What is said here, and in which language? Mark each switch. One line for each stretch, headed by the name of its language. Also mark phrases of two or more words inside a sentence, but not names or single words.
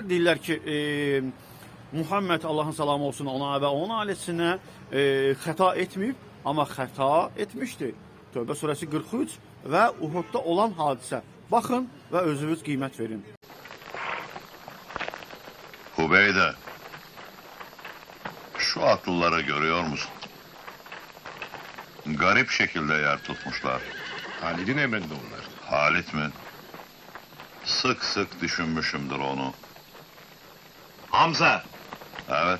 Azerbaijani: Deyirlər ki, Muhammed, Allahın salamı olsun ona və onun ailəsinə xəta etməyib, amma xəta etmişdi. Tövbə surəsi 43 və Uhudda olan hadisə. Baxın və özünüz qiymət verin.
Turkish: Hubeyde, şu atlıları görüyor musun? Garip şekilde yer tutmuşlar. Halid'in emrinde onlar. Halit mi? Sık sık düşünmüşümdür onu. Hamza! Evet,